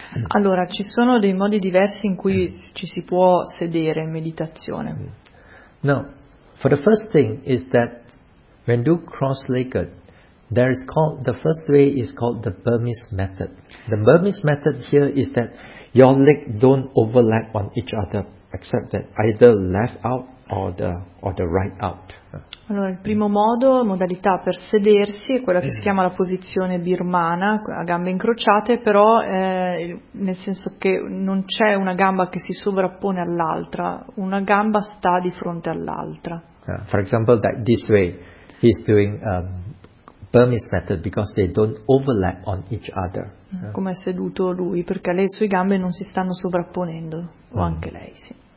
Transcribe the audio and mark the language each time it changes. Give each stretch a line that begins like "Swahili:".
Italian: Allora, ci sono dei modi diversi in cui ci si può sedere in meditazione.
English: Now, for the first thing is that when do cross-legged, the first way is called the Burmese method. The Burmese method here is that your leg don't overlap on each other, except that either left out or the right out.
Italian: Allora, il primo modo, modalità per sedersi, è quella che si chiama la posizione birmana, a gambe incrociate, però nel senso che non c'è una gamba che si sovrappone all'altra, una gamba sta di fronte all'altra.
English: For example, that this way, he's doing Burmese method because they don't overlap on each other.
Italian: Come è seduto lui, perché le sue gambe non si stanno sovrapponendo, o anche lei, sì.